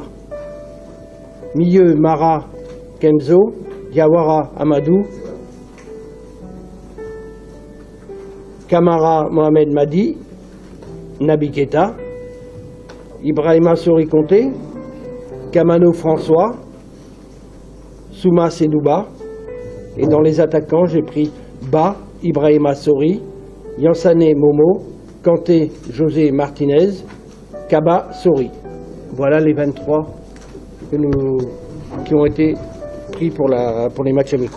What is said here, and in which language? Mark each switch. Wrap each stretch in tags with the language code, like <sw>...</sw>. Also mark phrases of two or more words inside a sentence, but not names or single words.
<fr>Milieu, Mara Kemzo, Diawara Amadou, Camara Mohamed Madi, Naby Keita, Ibrahima Sori Conté, Kamano François, Souma Sedouba. Et dans les attaquants, j'ai pris Ba, Ibrahima Sori, Yansane Momo, Kanté José Martinez, Kaba Sori. Voilà les 23 qui ont été pris pour les matchs amicaux.</fr>